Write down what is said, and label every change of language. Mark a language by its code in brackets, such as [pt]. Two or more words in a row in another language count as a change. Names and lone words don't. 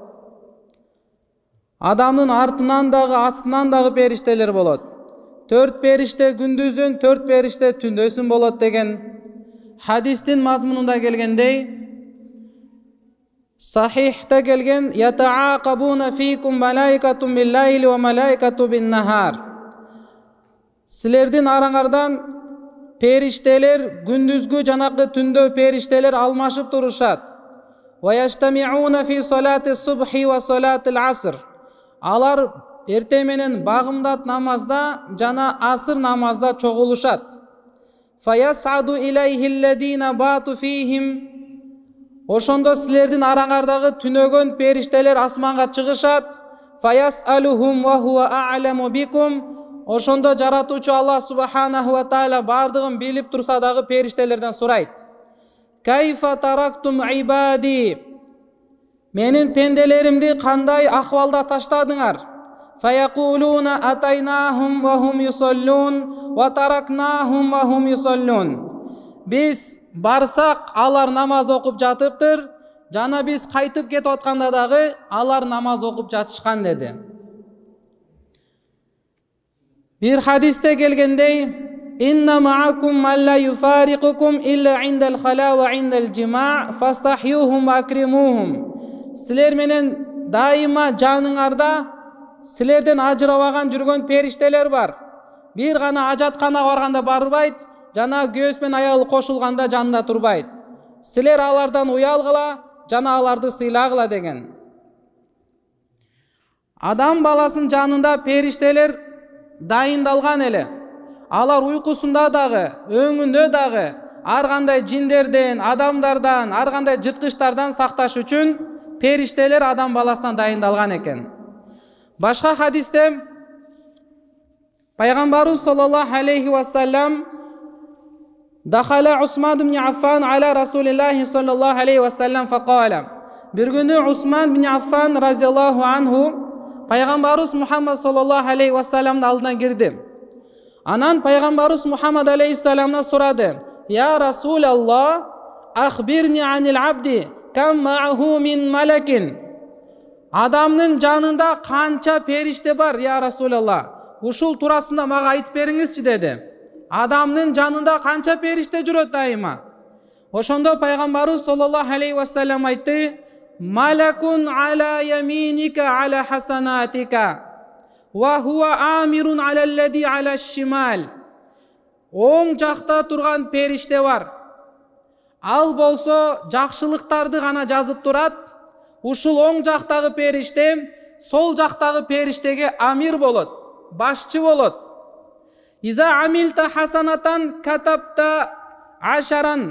[ky] Адамдын артынан дагы, астынан дагы периштелер болот. 4 периште күндүзүн, 4 периште түндөсүн болот деген хадистин мазмунунда келгендей, сахихте келген: [ar] يتعاقبون فيكم ملائكة بالليل وملائكة بالنهار. [ky] Силердин араңардан периштелер күндүзгү жанакы түндө периштелер алмашып турушат. [ar] ويجتمعون في صلاة الصبح وصلاة العصر. [ky] Алар эрте менен багымдат намазда жана асыр намазда чогулушат. [ar] فيصعد إليه الذين باتوا فيهم. [ky] Ошондо силердин араңардагы түнөгөн периштелер асманга чыгышат. [ar] فيسألهم وهو أعلم بكم. [ky] Ошондо жаратуучу Аллах [ar] سبحانه وتعالى [ky] бардыгын билип турса дагы периштелерден сурайт: [ar] كيف تركتم عبادي. [ky] Менин пенделеримди кандай акыбалда таштадыңар? [ar] فيقولون أتيناهم وهم يصلون وتركناهم وهم يصلون. [ky] Биз барсак алар намаз окуп жатыптыр, жана биз кайтып кетип атканда дагы алар намаз окуп жатышкан деди. Bir hadiste gelgendey: [ar] إن معكم من لا يفارقكم إلا عند الخلاء وعند الجماع فاستحيوهم وأكرموهم. [ky] Siler menen daima janыңарда силерден ажырабаган жүргөн периштелер бар. Бир гана ажаткана барганда барбайт, жана күйөөс менен аялы кошулганда жанында турбайт. Силер алардан уялгыла, жана аларды сыйлагыла деген. Адам баласынын жанында периштелер дайындалган эле. Алар уйкусунда дагы, өңүндө дагы ар кандай жиндерден, адамдардан, ар кандай жырткычтардан сакташ үчүн периштелер адам баласынан дайындалган экен. Башка хадисте Пайгамбарыбыз [ar] صلى الله عليه وسلم دخل عثمان بن عفان على رسول الله صلى الله عليه وسلم فقال. [ky] Bir günü Усман ибн Аффан [ar] رضي الله عنه [ky] Пайгамбарыбыз Мухаммад [ar] صلى الله عليه وسلم [ky] алдына кирди. Анан Пайгамбарыбыз Мухаммад алейхиссаламдан сурады: [ar] يا رسول الله أخبرني عن العبد كم معه من ملك. [ky] Адамдын жанында канча периште бар, [ar] يا رسول الله? [ky] Ушул турасында мага айтып бериңизчи деди. Адамдын жанында канча периште жүрөт дайыма? Ошондо Пайгамбарыбыз [ar] صلى الله عليه وسلم айтты: ملك على يمينك على حسناتك وهو أمير على الذي على الشمال. [ky] Оң жакта турган периште бар. Ал болсо жакшылыктарды гана жазып турат. ушул оң жактагы периште сол жактагы периштеге амир болот, башчы болот. [ar] إذا عملت حسنة كتبت عشرا.